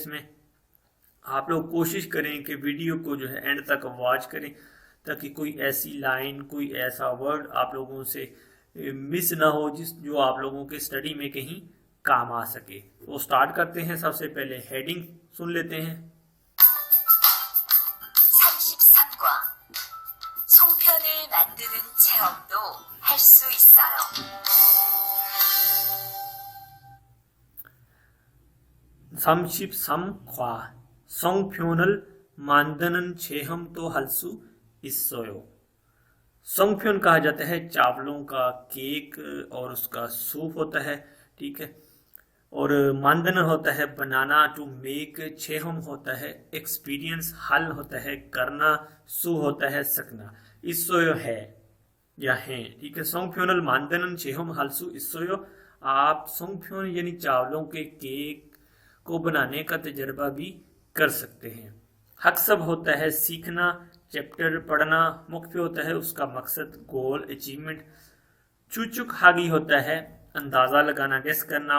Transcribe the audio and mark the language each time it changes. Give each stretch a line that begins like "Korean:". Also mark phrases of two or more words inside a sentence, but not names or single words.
Hindi: इसमें आप लोग कोशिश करें कि वीडियो को जो है एंड तक वॉच करें, ताकि कोई ऐसी लाइन, कोई ऐसा वर्ड आप लोगों से मिस ना हो जो आप लोगों के स्टडी में कहीं काम आ सके। तो स्टार्ट करते हैं। सबसे पहले हेडिंग सुन लेते हैं।
Korean: 33과 송편을 만드는 체험도 할 수 있어요. 33과 송편을 만드는 체험도 할 수 있어요।
Hindi: सोंगफ्योन कहा जाता है चावलों का केक और उसका सूप होता है, ठीक है। और मानदन होता है बनाना,
English: to make.
Hindi: छेहम होता है एक्सपीरियंस। हल होता है करना। सु होता है सकना। इसोयो है या है, ठीक है।
Korean: 송편을 만드는 체험 할 수 있어요.
Hindi: आप सोंगफ्योन यानी चावलों के केक को बनाने का तजर्बा भी कर सकते हैं। हक्सब होता है सीखना, चैप्टर पढ़ना। मुख्य होता है उसका मकसद, गोल, अचीवमेंट। चुचुक हागी होता है अंदाजा लगाना, गेस करना।